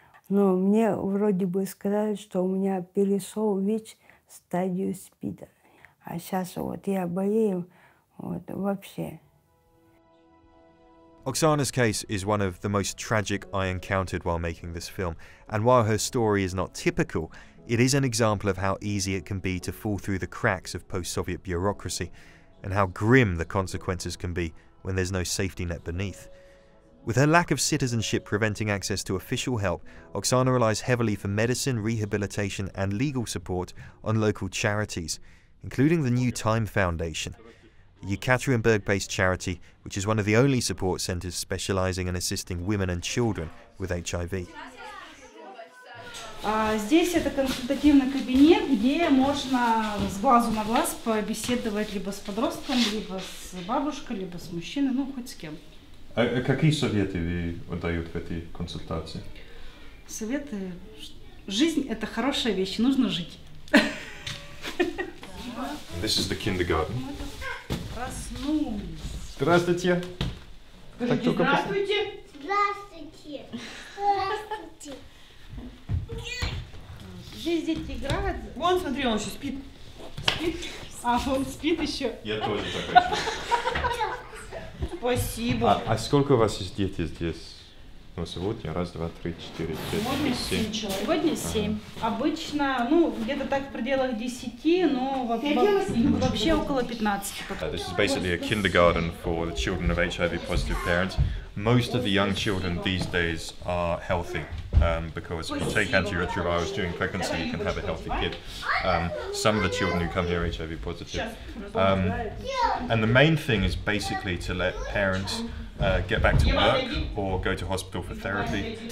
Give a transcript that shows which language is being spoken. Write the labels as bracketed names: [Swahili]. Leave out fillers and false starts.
[Russian] Но мне вроде бы сказали, что у меня перешел ВИЧ в стадию СПИДа. А сейчас вот я болею вообще. [English] Oksana's case is one of the most tragic I encountered while making this film, and while her story is not typical, it is an example of how easy it can be to fall through the cracks of post-Soviet bureaucracy, and how grim the consequences can be when there's no safety net beneath. With her lack of citizenship preventing access to official help, Oksana relies heavily for medicine, rehabilitation and legal support on local charities, including the New Time Foundation, a Yekaterinburg-based charity which is one of the only support centres specialising in assisting women and children with HIV. [Russian] Здесь это консультативный кабинет, где можно с глазу на глаз побеседовать либо с подростком, либо с бабушкой, либо с мужчиной, хоть с кем. А какие советы вы даете в этой консультации? Советы? Жизнь – это хорошая вещь, нужно жить. [English] This is the kindergarten. [Russian] Проснулись. Здравствуйте. Скажите, здравствуйте. Здравствуйте. Здравствуйте. Здесь дети играют. Вон, смотри, он еще спит. Спит? А, он спит еще. Я тоже так хочу. Спасибо. А сколько у вас есть дети здесь? Сегодня 1, 2, 3, 4, 5, 6, 7. Сегодня 7. Обычно, где-то так в пределах 10, но вообще около 15. [English] This is basically a kindergarten for the children of HIV-positive parents. Most of the young children these days are healthy because if you take antiretrovirals during pregnancy, you can have a healthy kid. Some of the children who come here are HIV-positive. And the main thing is basically to let parents get back to work or go to hospital for therapy.